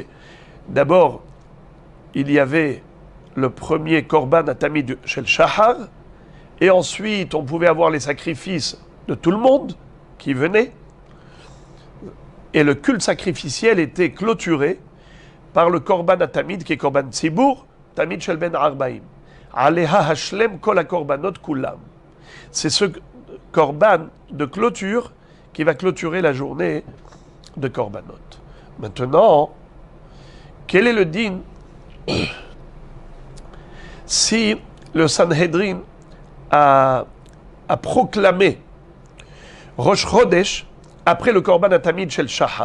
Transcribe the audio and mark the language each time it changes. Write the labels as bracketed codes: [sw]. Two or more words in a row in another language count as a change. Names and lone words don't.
[fr] D'abord, il y avait le premier [he] קרבן התמיד [fr] chez le Shahar, et ensuite on pouvait avoir les sacrifices de tout le monde qui venait, et le culte sacrificiel était clôturé par le Korban Atamid, qui est [he] קרבן ציבור, תמיד של בין הערביים. עליה השלם כל הקרבנות כולם. [fr] C'est ce Korban de clôture qui va clôturer la journée de Korbanot. Maintenant, quel est le din si le Sanhedrin a proclamé [he] ראש חודש [fr] après le [he] קרבן התמיד של שחר?